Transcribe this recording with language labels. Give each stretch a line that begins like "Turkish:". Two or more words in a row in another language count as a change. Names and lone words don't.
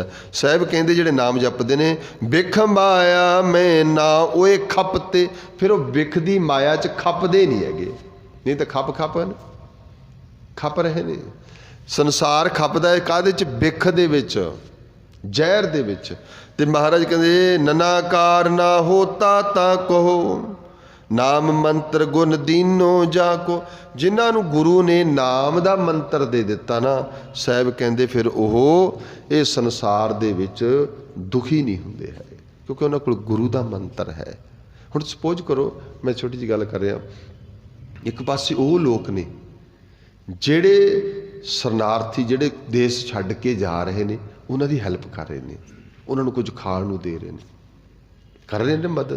Punjabi: ਸਾਹਿਬ ਕਹਿੰਦੇ ਜਿਹੜੇ ਨਾਮ ਜਪਦੇ ਨੇ, ਬਿਖ ਮਾਇਆ ਮੈਂ ਨਾ ਓਏ ਖਪਤੇ, ਫਿਰ ਵੋ ਬਿਖ ਦੀ ਮਾਇਆ 'ਚ ਖਪਦੇ ਨਹੀਂ ਹੈਗੇ, ਨਹੀਂ ਤੋ ਖਪ ਰਹੇ ਨੇ। ਸੰਸਾਰ ਖਪਦਾ ਹੈ ਕਾਹਦੇ 'ਚ? ਬਿਖ ਦੇ ਵਿਚ, ਜ਼ਹਿਰ ਦੇ ਵਿਚ। ਤੇ ਮਹਾਰਾਜ ਕਹਿੰਦੇ ਨਨਾਕਾਰ ਨਾ ਹੋਤਾ ਤਾ ਕਹੋ, ਨਾਮ ਮੰਤ੍ਰ ਗੁਣ ਦੀਨੋ ਜਾਕੋ। ਜਿਨ੍ਹਾਂ ਨੂੰ ਗੁਰੂ ਨੇ ਨਾਮ ਦਾ ਮੰਤ੍ਰ ਦੇ ਦਿੱਤਾ ਨਾ, ਸਾਹਿਬ ਕਹਿੰਦੇ ਫਿਰ ਓਹ ਯੇ ਸੰਸਾਰ ਦੇ ਵਿਚ ਦੁਖੀ ਨਹੀਂ ਹੁੰਦੇ ਹੈ, ਕਿਉਂਕਿ ਉਨ੍ਹਾਂ ਕੋਲ ਗੁਰੂ ਦਾ ਮੰਤ੍ਰ ਹੈ। ਹੁਣ ਸਪੋਜ਼ ਕਰੋ, ਮੈਂ ਛੋਟੀ ਜੀ ਗੱਲ ਕਰ ਰਹਾ, ਏਕ ਪਾਸੇ ਵੋ ਲੋਗ ਨੇ ਜਿਹੜੇ ਸ਼ਰਣਾਰਥੀ, ਜਿਹੜੇ ਦੇਸ਼ ਛੱਡ ਕੇ ਜਾ ਰਹੇ ਨੇ, ਉਨ੍ਹਾਂ ਦੀ ਹੈਲਪ ਕਰ ਰਹੇ ਨੇ, ਉਨ੍ਹਾਂ ਨੂੰ ਕੁਛ ਖਾਣ ਨੂੰ ਦੇ ਰਹੇ ਨੇ, ਕਰ ਰਹੇ ਨੇ ਮਦਦ।